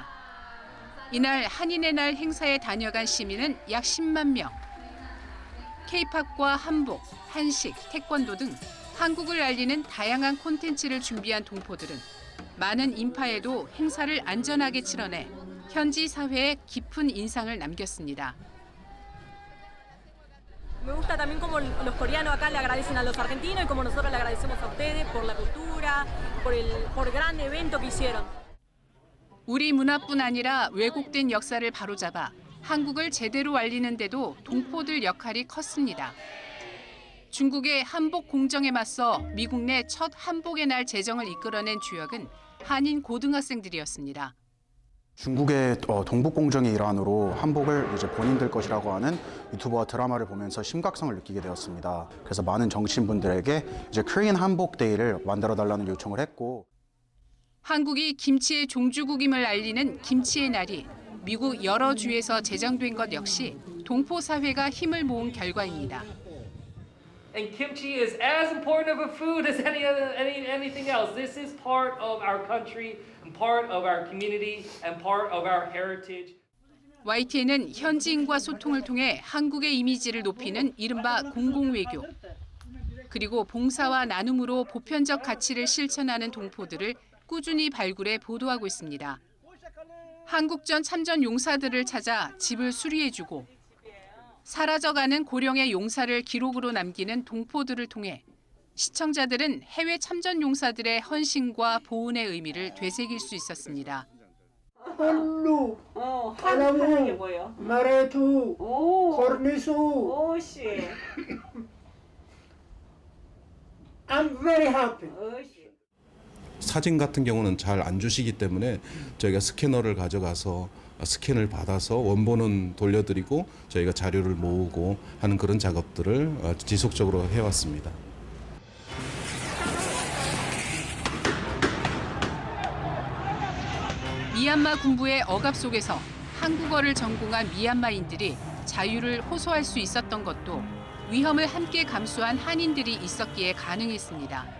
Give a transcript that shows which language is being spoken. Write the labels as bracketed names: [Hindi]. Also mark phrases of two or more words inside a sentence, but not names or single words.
[Korean] 이날 한인의 날 행사에 다녀간 시민은 약 10만 명. K-팝과 한복, 한식, 태권도 등 한국을 알리는 다양한 콘텐츠를 준비한 동포들은 많은 인파에도 행사를 안전하게 치러내 현지 사회에 깊은 인상을 남겼습니다. [Spanish] Me gusta también como los coreanos acá le agradecen a los argentinos y como nosotros le agradecemos a ustedes por la cultura, por el gran evento que hicieron. [Korean] 우리 문화뿐 아니라 왜곡된 역사를 바로잡아 한국을 제대로 알리는 데도 동포들 역할이 컸습니다. 중국의 한복 공정에 맞서 미국 내 첫 한복의 날 제정을 이끌어낸 주역은 한인 고등학생들이었습니다. 중국의 동북 공정의 일환으로 한복을 이제 본인들 것이라고 하는 유튜버와 드라마를 보면서 심각성을 느끼게 되었습니다. 그래서 많은 정치인분들에게 이제 코리안 한복 데이를 만들어 달라는 요청을 했고, 한국이 김치의 종주국임을 알리는 김치의 날이 미국 여러 주에서 제정된 것 역시 동포 사회가 힘을 모은 결과입니다. [English] And kimchi is as important of a food as anything else. This is part of our country and part of our community and part of our heritage. [Korean] YTN은 현지인과 소통을 통해 한국의 이미지를 높이는 이른바 공공외교, 그리고 봉사와 나눔으로 보편적 가치를 실천하는 동포들을 꾸준히 발굴해 보도하고 있습니다. 한국전 참전 용사들을 찾아 집을 수리해주고 사라져가는 고령의 용사를 기록으로 남기는 동포들을 통해 시청자들은 해외 참전 용사들의 헌신과 보훈의 의미를 되새길 수 있었습니다. 볼루, 하는 게 뭐예요? 마레투, 코르니수. 오씨. [English] I'm very happy. [Korean] 사진 같은 경우는 잘 안 주시기 때문에 저희가 스캐너를 가져가서 스캔을 받아서 원본은 돌려드리고 저희가 자료를 모으고 하는 그런 작업들을 지속적으로 해왔습니다. 미얀마 군부의 억압 속에서 한국어를 전공한 미얀마인들이 자유를 호소할 수 있었던 것도 위험을 함께 감수한 한인들이 있었기에 가능했습니다.